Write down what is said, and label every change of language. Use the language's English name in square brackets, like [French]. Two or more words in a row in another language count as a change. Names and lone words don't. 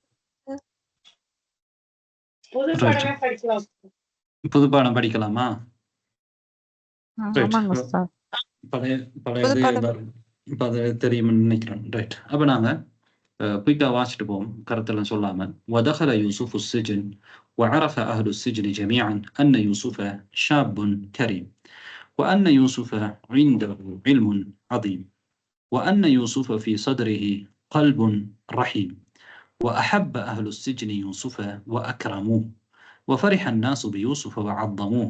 [Tamil] புது பாடம் படிக்கலாமா? தெரியும்னு நினைக்கிறேன். ரைட், அப்ப நாங்க குயிக்கா வாசிட்டு போவோம் கருத்தெல்லாம் சொல்லாம. [Arabic] ودخل يوسف السجن وعرف أهل السجن جميعا أن يوسف شاب كريم وأن يوسف عنده علم عظيم وأن يوسف في صدره قلب رحيم. وأحب أهل السجن يوسف وأكرموه وفرح الناس بيوسف وعظموه.